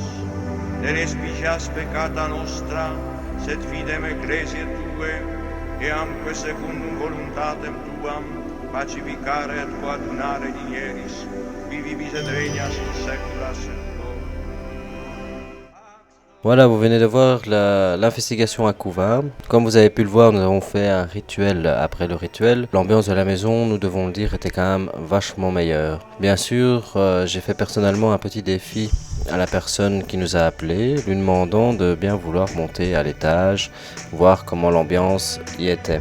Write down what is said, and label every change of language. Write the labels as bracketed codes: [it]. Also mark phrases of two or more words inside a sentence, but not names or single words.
[la] Ne respicias peccata nostra, sed fidem ecclesiae Tue, e amque secundum voluntatem Tuam, pacificare et coadunare digneris, qui vivis et regnas in saecula saeculorum. [fr] Voilà, vous venez de voir l'investigation à Couvin. Comme vous avez pu le voir, nous avons fait un rituel après le rituel. L'ambiance de la maison, nous devons le dire, était quand même vachement meilleure. Bien sûr, j'ai fait personnellement un petit défi à la personne qui nous a appelés, lui demandant de bien vouloir monter à l'étage, voir comment l'ambiance y était.